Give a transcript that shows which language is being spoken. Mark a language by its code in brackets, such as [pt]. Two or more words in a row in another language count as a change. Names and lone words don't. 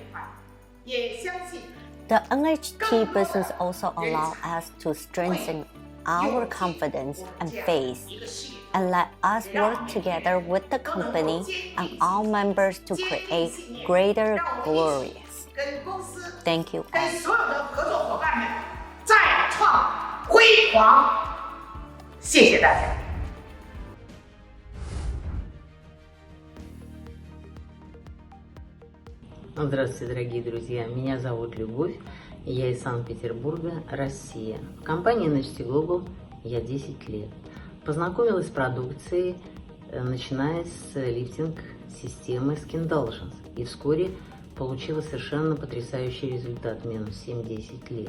[en] The NHT business also allows us to strengthen our confidence and faith, and let us work together with the company and all members to create greater glories. Thank you all. [zh] 再创辉煌，谢谢大家。 [ru] Здравствуйте, дорогие друзья! Меня зовут Любовь, и я из Санкт-Петербурга, Россия. В компании NHT Global я 10 лет. Познакомилась с продукцией, начиная с лифтинг-системы Skindulgence, и вскоре получила совершенно потрясающий результат, минус 7-10 лет.